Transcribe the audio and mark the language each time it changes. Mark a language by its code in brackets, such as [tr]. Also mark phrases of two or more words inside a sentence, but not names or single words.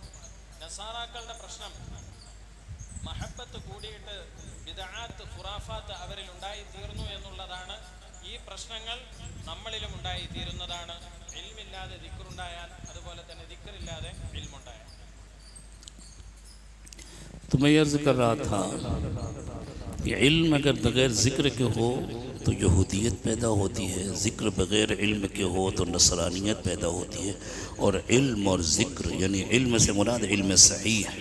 [ml] നസാറാക്കളുടെ പ്രശ്നം മഹബത്ത് കൂടിയിട്ട് ബിദ്അത്ത് ഖുറാഫാത്ത് അവരിൽ ഉണ്ടായി തീർന്നു എന്നുള്ളതാണ്. ഈ പ്രശ്നങ്ങൾ നമ്മളിലും ഉണ്ടായി തീരുന്നതാണ്. ഇൽമില്ലാതെ ദിക്റുണ്ടായാൽ, അതുപോലെ തന്നെ ദിക്റില്ലാതെ ഇൽമുണ്ടായാൽ. [ur] تو میں عرض کر رہا تھا کہ علم اگر بغیر ذکر کے ہو تو یہودیت پیدا ہوتی ہے، ذکر بغیر علم کے ہو تو نصرانیت پیدا ہوتی ہے. اور علم اور ذکر یعنی علم سے مراد علم صحیح ہے.